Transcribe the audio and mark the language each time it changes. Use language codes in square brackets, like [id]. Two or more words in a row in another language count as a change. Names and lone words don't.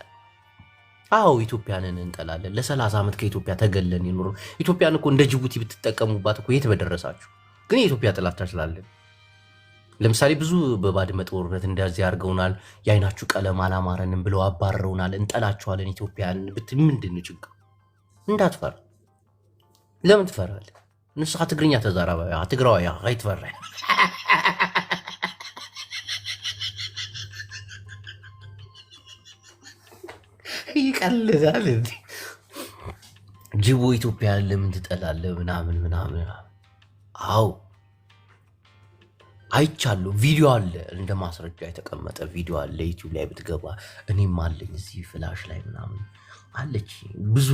[am] አዎ ኢትዮጵያንን እንጠላለን። ለ30 ዓመት ከኢትዮጵያ ተገለን ይኖር። ኢትዮጵያን እኮ እንደ ጅቡቲ ብትጠቀሙባት እኮ የት በደረሳችሁ። ግን የኢትዮጵያ ጥላቻ ስላለን ለምሳሌ ብዙ በባድመ ጦርነት እንደዚህ አድርገውናል። የአይናችሁ ቀለም አላማረንም ብለው አባረውናል። እንጠላቸዋለን ኢትዮጵያን ብትል ምንድን ነው ችግር? እንዳትፈራ። ለምን ትፈራለህ? [ti] ንስኻ ትግርኛ ተዛራባያ ትግራዋያ አይትፈራ። [am] ይቀልዳል እንዴ ጅቦ ኢትዮጵያ ለምን ትጠላለህ ምናምን አው አይቻለሁ ቪዲዮ አለ እንደ ማስረጃ የተቀመጠ ቪዲዮ አለ ዩቲዩብ ላይ ብትገባ እኔም አለኝ እዚህ ፍላሽ ላይ ምናምን አለች ብዙ